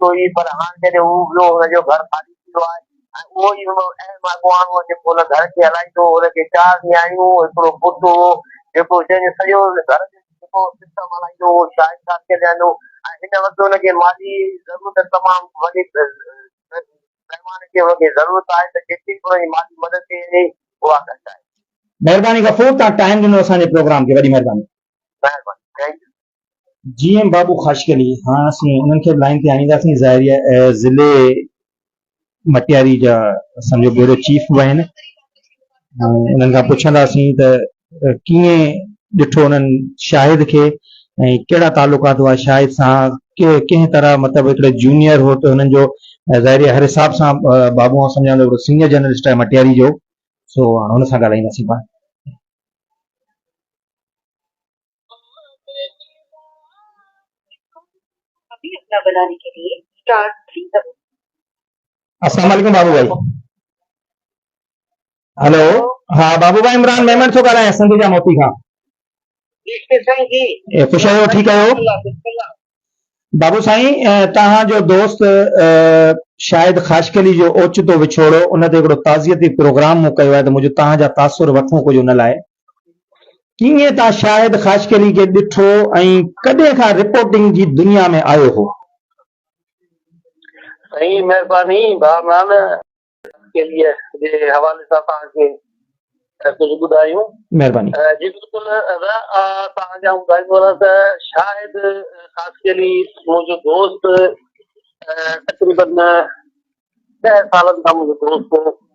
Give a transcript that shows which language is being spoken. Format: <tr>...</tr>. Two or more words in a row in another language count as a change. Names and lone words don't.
<sd>हुई पर हाणे जॾहिं हू वियो हुनजो घर ख़ाली थी वियो आहे ऐं उहो ई अहम अॻवान हो जेको हुन घर खे हलाईंदो हुनखे 4 नियाणियूं हिकिड़ो पुटु हो जेको जंहिंजो सॼो घर जो जेको सिस्टम हलाईंदो उहो शाहिद ख़ान खे ॾियंदो ऐं हिन वक़्तु हुनखे माली ज़रूरत तमामु वॾी पैमाने ते हुनखे ज़रूरत आहे त जेतिरी बि हुनजी माली मदद थी वञे उहा घटि आहे। महिरबानी गफ़ूर, तव्हां टाइम ॾिनो असांजे प्रोग्राम खे, वॾी महिरबानी। महिरबानी,</sd> <en>Thank you.</en> <sd>GM बाबू ख़ाशकली, हाँ असीं उन्हनि खे बि लाइन ते आणींदासीं। ज़ाहिर आहे ज़िले मटियारी जा असांजो</sd> <en>bureau chief</en> <sd>बि आहिनि, उन्हनि खां पुछंदासीं त कीअं ॾिठो उन्हनि शाहिद खे ऐं कहिड़ा तालुकात हुआ शाहिद सां, कंहिं तरह मतिलबु हिकिड़े जूनियर हो त हुननि जो ज़ाहिर आहे हर हिसाब सां बाबू आउं सम्झां थो हिकिड़ो</sd> <en>senior journalist</en> <sd>आहे मटियारी जो, सो हुन सां ॻाल्हाईंदासीं पाण।</sd> <hi>अभी अपना बनाने के लिए स्टार 3 दबाएं।</hi> <sd>अस्सलाम वालेकुम बाबू भाई। हेलो, हाँ बाबू भाई, इमरान मेमन थो ॻाल्हायां सिंध जा मोती खां। ख़ुशि आहियो, ठीकु आहियो? बाबू साईं, तव्हांजो दोस्त शाहिद ख़ाशकली जो ओचितो विछोड़ो, उन ते हिकिड़ो ताज़ियती प्रोग्राम मूं कयो आहे, त मुंहिंजो तव्हांजा तासुर वठूं कुझु उन लाइ। कीअं तव्हां शाहिद ख़ाशकली खे ॾिठो ऐं कॾहिं खां रिपोर्टिंग जी दुनिया में आयो हो? सही महिरबानी भावनान के लिए जे हवाले सां तव्हांखे कुझु ॿुधायूं। महिरबानी जी बिल्कुलु तव्हांजा ॿुधाईंदो त शाहिद ख़ासकली मुंहिंजो दोस्त तक़रीबन 10 सालनि खां मुंहिंजो दोस्त हो।</sd>